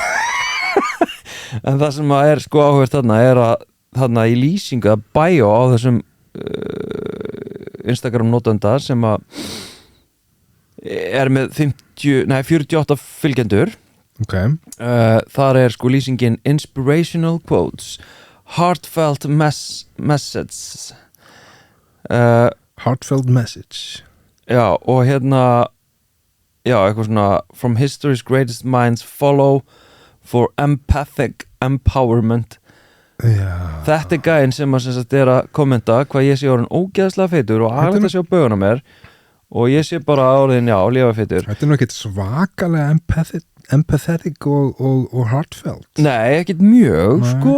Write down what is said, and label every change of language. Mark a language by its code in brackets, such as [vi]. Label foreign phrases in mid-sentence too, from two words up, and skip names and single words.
[is] En það sem að er sko áhverð þarna er að þarna í lýsingu að bæjó á þessum Instagram notanda sem að er með 48 fylgjendur. Ok. Þar er sko lýsingin [en] inspirational quotes, heartfelt messages. Heartfelt message. [is] Já, og já, eitthvað svona [en] from history's greatest minds follow for empathic empowerment. [is] Já. Þetta er gæinn sem að er að kommenta hvað ég sé orðin ógeðslega feitur og aðeins að sjá baugun á mér og ég sé bara orðin, já, lifa feitur. Þetta er nú ekkert svakalega empathetic og heartfelt. Nei, ekkert mjög, sko.